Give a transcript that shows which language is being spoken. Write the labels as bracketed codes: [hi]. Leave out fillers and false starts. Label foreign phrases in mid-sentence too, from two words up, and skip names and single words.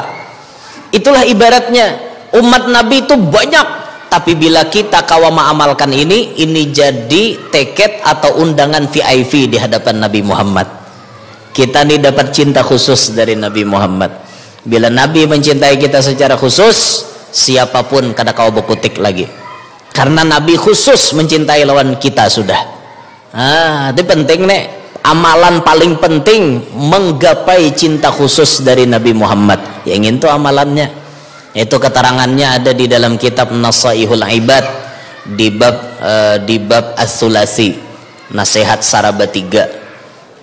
[bjn] Itulah ibaratnya umat Nabi itu banyak, tapi bila kita kawa mengamalkan ini jadi tiket atau undangan VIP di hadapan Nabi Muhammad. [id] Kita ini dapat cinta khusus dari Nabi Muhammad. [bjn] Bila Nabi mencintai kita secara khusus, siapapun kada kawa bekutik lagi. Karena Nabi khusus mencintai lawan kita sudah. [id] Itu penting nih. Amalan paling penting menggapai cinta khusus dari Nabi Muhammad. Yang itu amalannya. Itu keterangannya ada di dalam kitab Nasaihul Ibad di bab As-Sulasi, nasihat Saraba 3.